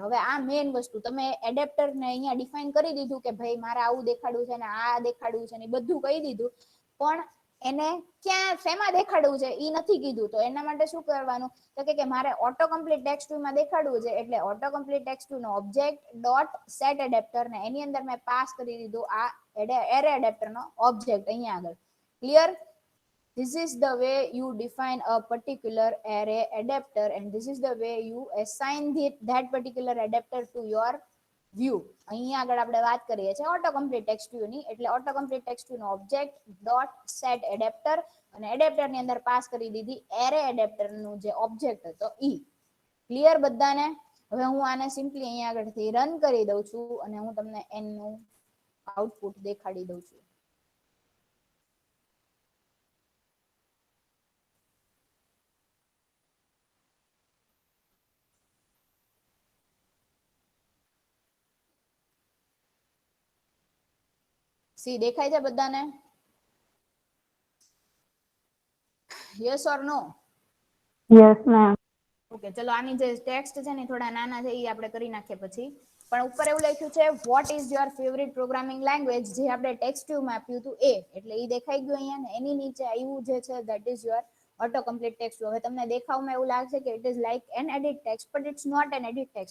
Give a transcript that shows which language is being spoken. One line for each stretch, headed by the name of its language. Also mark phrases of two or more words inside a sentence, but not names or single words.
Gujarati: હવે આ મેઇન વસ્તુ તમે એડેપ્ટરને અહીંયા ડિફાઇન કરી દીધું કે ભાઈ મારે આવું દેખાડવું છે ને આ દેખાડવું છે ને બધું કહી દીધું, પણ એને ક્યાં શેમાં દેખાડવું છે ઈ નથી કીધું. તો એના માટે શું કરવાનું તો કે મારે
English: auto complete text view
Gujarati: માં દેખાડવું છે એટલે
English: auto complete text view
Gujarati: નો
English: object dot set adapter
Gujarati: ને એની અંદર મેં પાસ કરી દીધું આ
English: array adapter
Gujarati: નો ઓબ્જેક્ટ અહીંયા આગળ. ક્લિયર?
English: This is the way you define a particular array adapter and this is the way you assign that particular adapter to your view.
Gujarati: અહીંયા આગળ આપણે વાત કરીએ છીએ
English: auto complete text view
Gujarati: ની. એટલે
English: auto complete text view
Gujarati: નો
English: object dot set adapter
Gujarati: અને એડેપ્ટર ની અંદર પાસ કરી દીધી
English: array adapter
Gujarati: નું જે ઓબ્જેક્ટ હતો ઈ. ક્લિયર બધાને? હવે હું આને સિમ્પલી અહીંયા આગળથી રન કરી દઉં છું અને હું તમને એનું આઉટપુટ દેખાડી દઉં છું. સી દેખાય છે બધાને?
English: yes or no? Yes, ma'am.
Gujarati: ઓકે ચલો આની જે ટેક્સ્ટ છે ને થોડા નાના છે એ આપણે કરી નાખીએ પછી. પણ ઉપર એવું લખ્યું છે
English: what is your favourite programming language,
Gujarati: જે આપણે
English: text view
Gujarati: આપ્યું હતું એ, એટલે એ દેખાઈ ગયું અહીંયા ને એની નીચે આવ્યું જે છે
English: that is your auto complete text.
Gujarati: હવે તમને દેખાવમાં એવું લાગશે કે
English: it is like an edit text, but it's not an edit text.